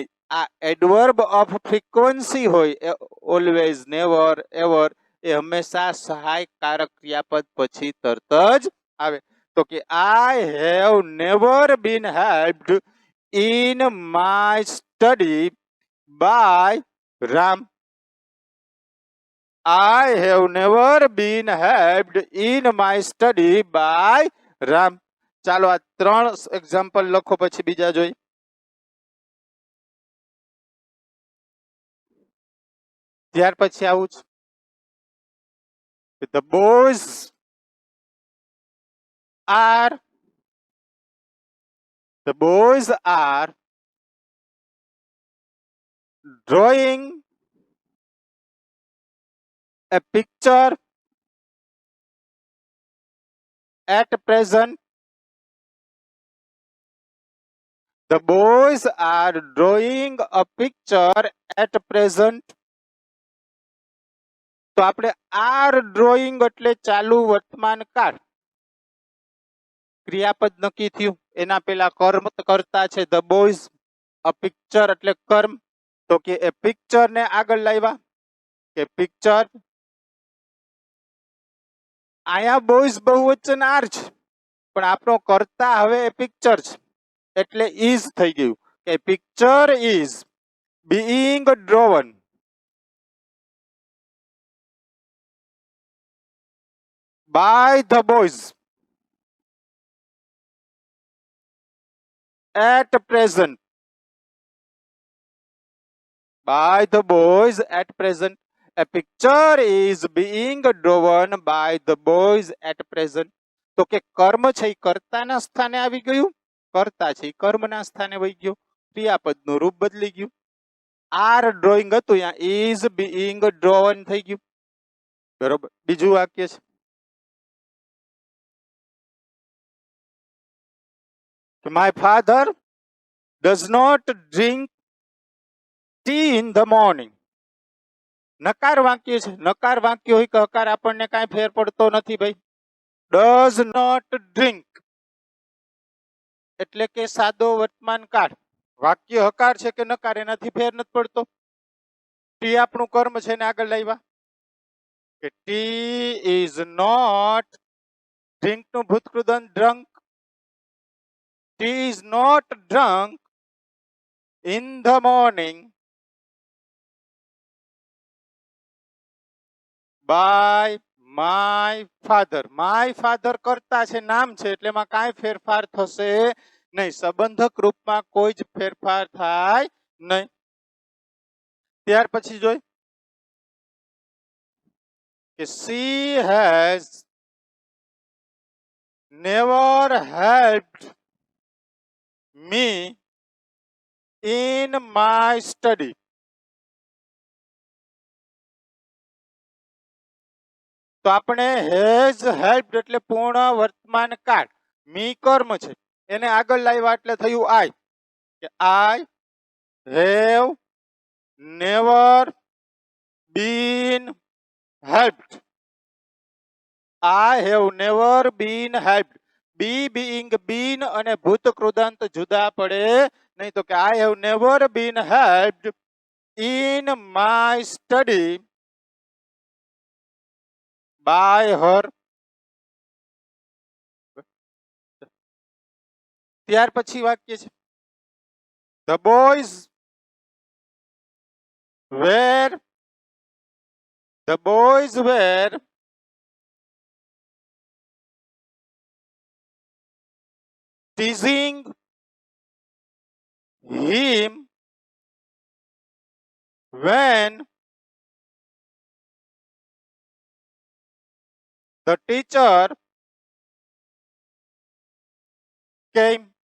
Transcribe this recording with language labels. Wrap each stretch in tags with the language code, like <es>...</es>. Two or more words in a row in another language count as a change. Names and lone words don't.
<gu>આ</gu> <en>adverb of frequency</en> <gu>હોય,</gu> <en>always, never, ever,</en> <gu>એ હંમેશા સહાયકારક ક્રિયાપદ પછી તરત જ આવે. તો કે</gu> <en>I have never been helped in my study by Ram. I have never been helped in my study by Ram.</en> <gu>ચાલો આ ત્રણ એક્ઝામ્પલ લખો, પછી બીજા જોઈ. ત્યાર પછી આવું છે,</gu> <en>the boys are drawing a picture at present. The boys are drawing a picture at present.</en> <gu>તો આપણે</gu> <en>are drawing</en> <gu>એટલે ચાલુ વર્તમાન કાળ. ક્રિયાપદ નક્કી થયું, એના પેલા કર્મ કરતા છે</gu> <en>the boys, a picture</en> <gu>એટલે કર્મ, તો કે એ પિક્ચર ને આગળ લાવ્યા, કે પિક્ચર. આયા બોયઝ બહુવચન આર છે, પણ આપણો કરતા હવે એ પિક્ચર છે, એટલે ઇઝ થઈ ગયું, કે</gu> <en>picture is being drawn by the boys at present. By the boys at present. A picture is being drawn by the boys at present.</en> <gu>તો કે કર્મ છે એ કર્તાના સ્થાને આવી ગયું, કર્તા છે એ કર્મના સ્થાને વહી ગયો, ક્રિયાપદનું રૂપ બદલી ગયું.</gu> <en>are drawing</en> <gu>હતું, ત્યાં</gu> <en>is being drawn</en> <gu>થઈ ગયું. બરોબર. બીજું વાક્ય છે,</gu> <en>my father does not drink tea in the morning.</en> <gu>નકાર વાક્ય છે. નકાર વાક્ય હોય કે હકાર, આપણને કાંઈ ફેર પડતો નથી ભાઈ.</gu> <en>does not drink</en> <gu>એટલે કે સાદો વર્તમાન કાળ. વાક્ય હકાર છે કે નકાર એનાથી ફેર નથી પડતો. ટી આપણું કર્મ છે ને આગળ લાવ્યા, કે</gu> <en>tea is not,</en> <gu>ડ્રિંક નું ભૂતકૃદંત ડ્રંક.</gu> <en>tea is not drunk in the morning by my father. my father</en> <gu>કરતા છે, નામ છે, એટલે એમાં કાંઈ ફેરફાર થશે નહીં. સંબંધક રૂપમાં કોઈ જ ફેરફાર થાય નહીં. ત્યાર પછી જોઈ, કે</gu> <en>she has never helped me in my study.</en> <gu>તો આપણે</gu> <en>has helped</en> <gu>એટલે પૂર્ણ વર્તમાન કાળ, મી કર્મ છે, એને આગળ લાવ્યા એટલે થયું આઈ, કે</gu> <en>I have never been helped I have never been helped. Be being been</en> <gu>અને ભૂત કૃદંત જુદા પડે નહીં. તો કે</gu> <en>I have never been helped in my study by her.</en> <gu>ત્યાર પછી વાક્ય છે</gu> <en>the boys were teasing him when the teacher came.</en>